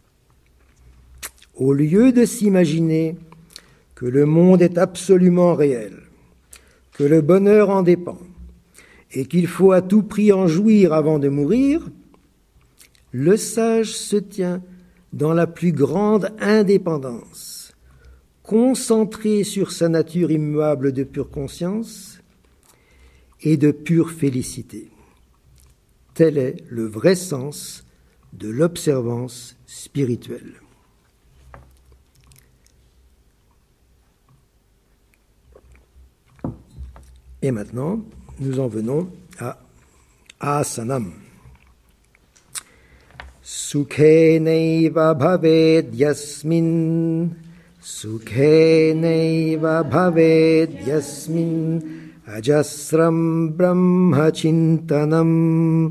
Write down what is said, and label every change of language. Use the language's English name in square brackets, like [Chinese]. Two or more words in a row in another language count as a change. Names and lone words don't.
[French] Au lieu de s'imaginer que le monde est absolument réel, que le bonheur en dépend, et qu'il faut à tout prix en jouir avant de mourir, le sage se tient dans la plus grande indépendance, concentré sur sa nature immuable de pure conscience et de pure félicité. Tel est le vrai sens de l'observance spirituelle. Et maintenant, nous en venons à asanam. [Sanskrit] Sukhenaiva bhaved yasmin, sukhenaiva bhaved yasmin, ajasram brahmachintanam,